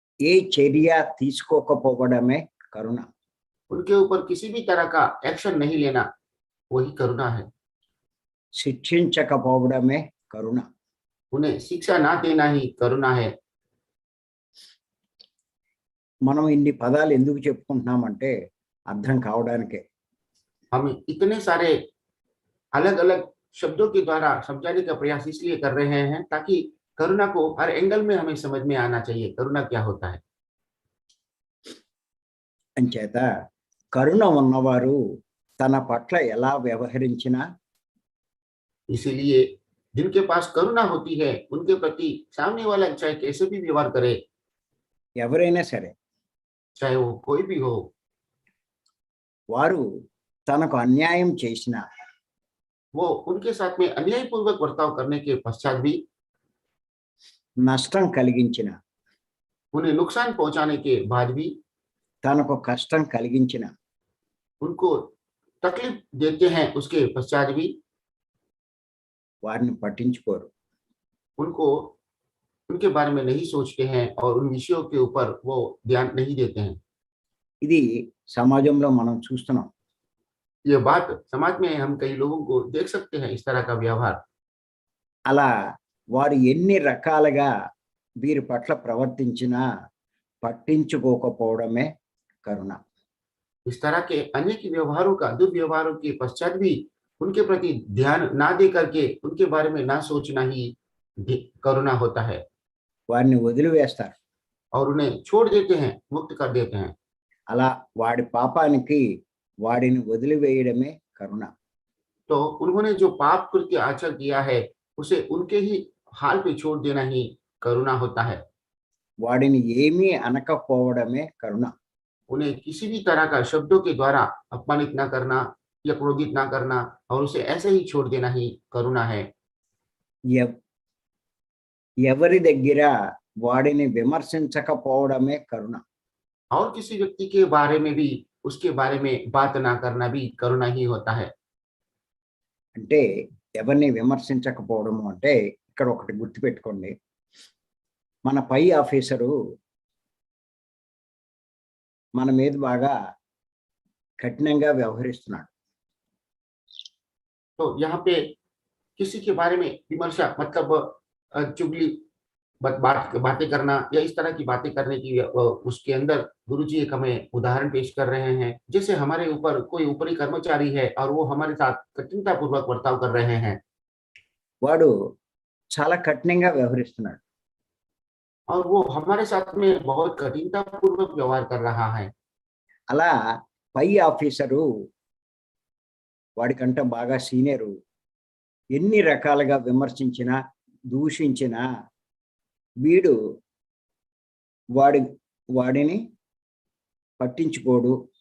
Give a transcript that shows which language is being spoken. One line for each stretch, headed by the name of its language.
Telugu: ఏ చర్య తీసుకోకపోవడమే కరుణ.
Hindi: उनके ऊपर किसी भी तरह का एक्शन नहीं लेना, वही करुणा है।
Telugu: శిక్షించకపోవడమే కరుణ.
Hindi: उन्हें शिक्षा ना देना ही करुणा है।
Telugu: మనం ఇన్ని పదాలు ఎందుకు చెప్పుకుంటున్నామంటే అర్థం కావడానికే.
Hindi: हम इतने सारे अलग अलग शब्दों के द्वारा समझाने का प्रयास इसलिए कर रहे हैं ताकि करुणा को हर एंगल में हमें समझ में आना चाहिए, करुणा क्या होता है।
Telugu: అంచేత కరుణ ఉన్నవారు తన పట్ల ఎలా వ్యవహరించినా
Hindi: इसीलिए जिनके पास करुणा होती है उनके प्रति सामने वाला चाहे कैसे भी व्यवहार करे,
Telugu: ఎవరైనా సరే
Hindi: चाहे वो कोई भी हो,
Telugu: వారు తనకు అన్యాయం చేసిన
Hindi: वो उनके साथ में अन्यायपूर्वक बर्ताव करने के पश्चात भी,
Telugu: నష్టం కలిగించిన
Hindi: उन्हें नुकसान पहुंचाने के बाद भी,
Telugu: తనకు కష్టం కలిగించిన
Hindi: उनको तकलीफ देते हैं उसके पश्चात भी,
Telugu: వారిని పట్టించుకోరు.
Hindi: उनको उनके बारे में नहीं सोचते हैं और उन विषयों के ऊपर वो ध्यान नहीं देते हैं।
Telugu: ఇది సమాజంలో మనం చూస్తున్నాం.
Hindi: ये बात समाज में हम कई लोगों को देख सकते हैं, इस तरह का व्यवहार।
Telugu: అలా వారు ఎన్ని రకాలుగా వీరి పట్ల ప్రవర్తించినా పట్టించుకోకపోవడమే కరుణ.
Hindi: इस तरह के अनेक व्यवहारों का, दुर्व्यवहारों के पश्चात भी उनके प्रति ध्यान ना दे करके उनके बारे में ना सोचना ही करुणा होता है,
Telugu: వారిని వదిలివేస్తారు.
Hindi: और उन्हें छोड़ देते हैं, मुक्त कर देते हैं।
Telugu: అలా వాడి పాపానికి వాడిని వదిలివేయడమే కరుణ.
Hindi: तो उन्होंने जो पाप कृत्य आचरण किया है उसे उनके ही हाल पे छोड़ देना ही करुणा होता है।
Telugu: వాడిని ఏమీ అనకపోవడమే కరుణ.
Hindi: उन्हें किसी भी तरह का शब्दों के द्वारा अपमानित ना करना या क्रोधित ना करना और उसे ऐसे ही छोड़ देना ही करुणा है।
Telugu: ఎవ్- ఎవరి దగ్గర వాడిని విమర్శించకపోవడమే కరుణ.
Hindi: और किसी व्यक्ति के बारे में भी उसके बारे में बात ना करना भी करुणा ही होता है।
Telugu: అంటే ఎవరిని విమర్శించకపోవడము అంటే ఇక్కడ ఒకటి గుర్తుపెట్టుకోండి. మన పై ఆఫీసరు మన మీద బాగా కఠినంగా వ్యవహరిస్తున్నాడు.
Hindi: तो यहाँ पे किसी के बारे में विमर्शा मतलब चुगली बातें करना या इस तरह की बातें करने की उसके अंदर गुरुजी एक हमें उदाहरण पेश कर रहे हैं। जैसे हमारे ऊपर कोई ऊपरी कर्मचारी है और वो हमारे साथ कठिनता पूर्वक बर्ताव कर रहे हैं
Telugu: వాడు చాలా కఠినంగా వ్యవహరిస్తున్నాడు.
Hindi: और वो हमारे साथ में बहुत कठिनता पूर्वक व्यवहार कर रहा है।
Telugu: అలా పై ఆఫీసరు వాడికంటే బాగా సీనియరు ఎన్ని రకాలుగా విమర్శించినా దూషించినా వీడు వాడిని పట్టించుకోడు.